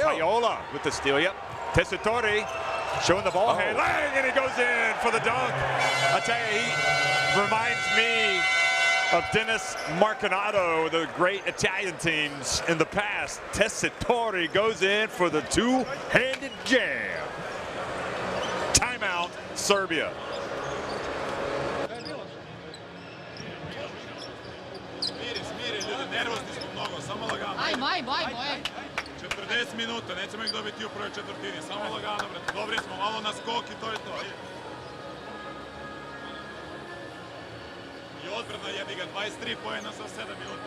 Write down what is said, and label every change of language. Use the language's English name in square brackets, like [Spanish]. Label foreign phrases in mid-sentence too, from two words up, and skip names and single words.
[English] Payola with the steal, yep. Tessitori showing the ball handling, and he goes in for the dunk. I tell you, he reminds me of Dennis Marcanato, the great Italian teams in the past. Tessitori goes in for the 2-handed jam. Timeout, Serbia. [Serbian] Ajmo. 40 minuta, nećemo ih dobiti u prvoj četvrtini, samo lagano, brate. Dobri smo, malo na skok i to je to. I odbrana jebi ga, 23 poena sa 7 minuta.